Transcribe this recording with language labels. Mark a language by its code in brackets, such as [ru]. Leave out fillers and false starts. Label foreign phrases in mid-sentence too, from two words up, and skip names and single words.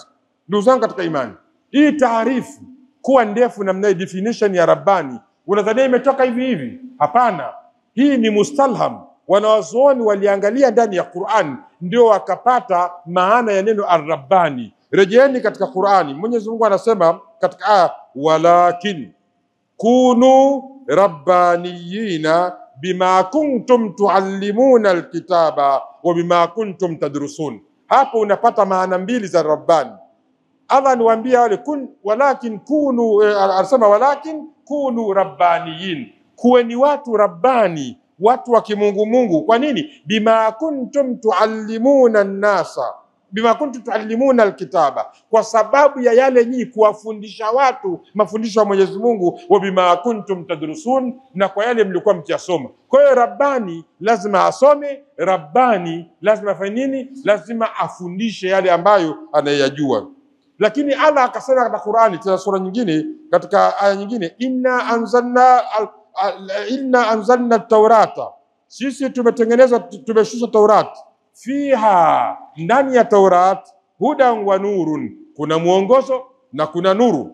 [sw] Ndugu zangu katika imani, hii taarifu kuwa ndefu namna hii, definition ya Rabbani, unadhania imetoka hivi hivi? Hapana, hii ni mustalham. Wanawazuoni waliangalia ndani ya Qur'an, ndio wakapata maana ya neno ar-Rabbani. Rejeeni katika Qur'ani, Mwenyezi Mungu anasema katika aya, [ar] ولكن كونوا ربانيين بما كنتم تعلمون الكتاب وبما كنتم تدرسون. [sw] Hapo unapata maana mbili za Rabbani. Allah aniwaambia wale [ar] ولكن كونوا, [sw] anasema [ar] ولكن كونوا ربانيين, [sw] kuweni watu Rabbani, watu wa kimungu. Kwa nini? [ar] بما كنتم تعلمون الناس، بما كنتم تعلمون الكتاب, [sw] kwa sababu ya yale nyinyi kuwafundisha watu mafundisho ya Mwenyezi Mungu, [ar] وبما كنتم تدرسون, [sw] na kwa yale mlikuwa mkiyasoma. Kwa hiyo Rabbani lazima asome, Rabbani lazima afanye nini? Lazima afundishe yale ambayo anayajua. Lakini Allah akasema katika Qur'ani, tena sura nyingine, katika aya nyingine, [ar] إنا أنزلنا التوراة, [sw] sisi tumeshusha Taurati, fiha, ndani ya Taurat, [ar] هدى ونور, [sw] kuna mwongozo na kuna nuru.